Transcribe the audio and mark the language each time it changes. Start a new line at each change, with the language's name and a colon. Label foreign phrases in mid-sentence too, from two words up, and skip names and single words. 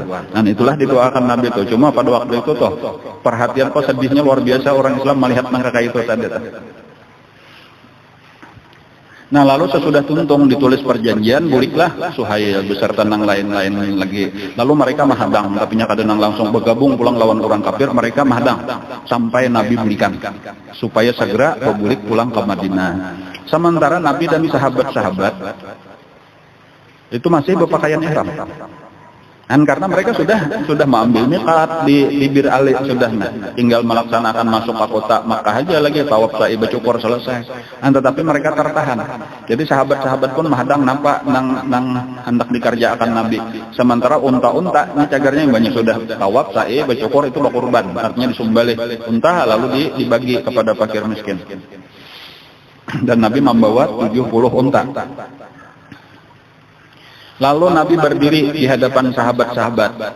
Indonesian: Dan itulah didoakan Nabi itu. Cuma pada waktu itu toh perhatian kok sedihnya luar biasa orang Islam melihat mereka itu tadi.
Banjar: Nah lalu sesudah tuntung ditulis perjanjian, buliklah Suhail beserta nang lain-lain lagi. Lalu mereka menghadang, tapi kada nang langsung bergabung pulang lawan orang kafir.
Indonesian: Mereka menghadang sampai Nabi belikan supaya segera berbulik pulang ke Madinah. Sementara Nabi dan sahabat-sahabat itu masih berpakaian ihram. Karena mereka sudah mengambil miqat di Bir Ali sudah, tinggal melaksanakan masuk ke kota Makkah aja lagi, tawaf sa'i bercukur selesai. Tetapi mereka tertahan. Jadi sahabat-sahabat pun menghadang nampak nang hendak dikerjakan Nabi. Sementara unta-unta ini cagarnya yang banyak sudah tawaf sa'i bercukur itu berkurban, artinya disumbali unta lalu dibagi kepada fakir miskin. Dan Nabi membawa 70 unta. Lalu Nabi berdiri di hadapan sahabat-sahabat.